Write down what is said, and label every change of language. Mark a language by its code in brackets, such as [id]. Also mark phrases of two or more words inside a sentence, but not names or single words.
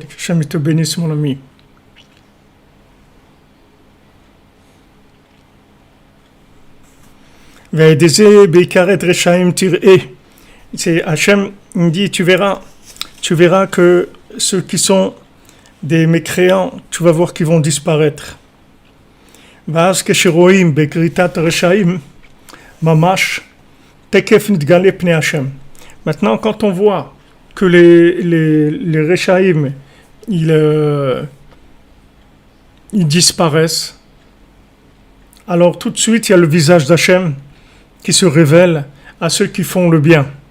[fr] Hachem te bénisse, mon ami. C'est Hachem, il dit, tu verras que ceux qui sont des mécréants, tu vas voir qu'ils vont disparaître. [he] ואז כשרואים בגריטת הרשעים ממש תקף נתגלה פני השם. [fr] Maintenant, quand on voit que les Rechaim, ils disparaissent, alors tout de suite, il y a le visage d'Hachem qui se révèle à ceux qui font le bien.